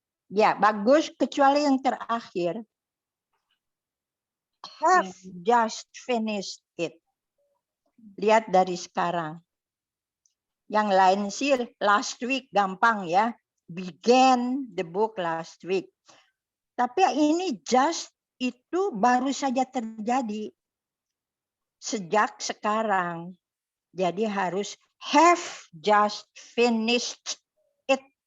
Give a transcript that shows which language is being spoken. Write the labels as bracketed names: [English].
[Indonesian] Ya, bagus kecuali yang terakhir. [English] Have just finished it. [Indonesian] Lihat dari sekarang. Yang lain sih last week gampang ya. [English] Began the book last week. [Indonesian] Tapi ini just itu baru saja terjadi. Sejak sekarang. Jadi harus [English] have just finished it.